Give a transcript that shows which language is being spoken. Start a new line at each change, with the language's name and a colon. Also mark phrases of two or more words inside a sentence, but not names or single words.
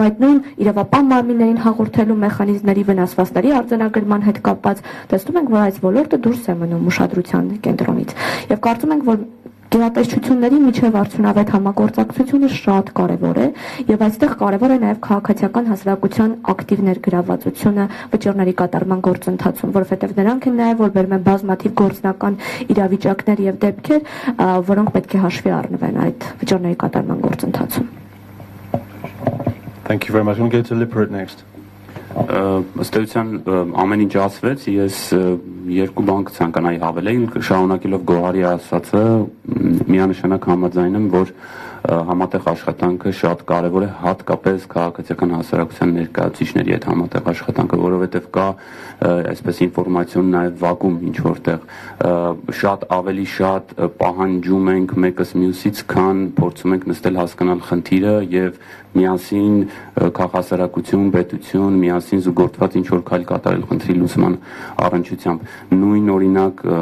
Armenian: այդ նույն իրավապահ մարմիններին հաղորդելու մեխանիզմների վնասվածքների արձանագրման հետ կապված տեսնում ենք, որ այս ոլորտը դուրս է մնում ուշադրության կենտրոնից եւ կարծում ենք, որ գերատեսչությունների միջև արդյունավետ համագործակցությունը շատ կարևոր է եւ այստեղ կարևոր է նաեւ քաղաքացիական հասարակության ակտիվ ներգրավվածությունը վճիռների կատարման գործընթացում, որովհետեւ նրանք են նաեւ որ բերում են բազմաթիվ գործնական իրավիճակներ եւ դեպքեր, որոնք պետք է հաշվի առնվեն այդ վճիռների կատարման գործընթացում.
English: Thank you very much. I'm going to Lippert next.
Armenian: Ըստ էության ամեն ինչ ասվեց, ես երկու բան կցանկանայի հավելել, շարունակելով Գոհարի ասածը, միանշանակ համաձայն եմ, որ համատեղ աշխատանքը շատ կարևոր է, հատկապես քաղաքացիական հասարակության ներկայացուցիչների հետ համատեղ աշխատանքը, որովհետև կա այսպես ինֆորմացիոն նաև վակուում ինչ որտեղ շատ ավելի շատ պահանջում ենք մեկս մյուսից, քան փորձում ենք նստել հասկանալ խնդիրը եւ միասին քաղաքասարակություն, պետություն, միասին զուգորդված ինչ որ քայլ կատարել խնդրի լուծման առնչությամբ։ Նույն օրինակ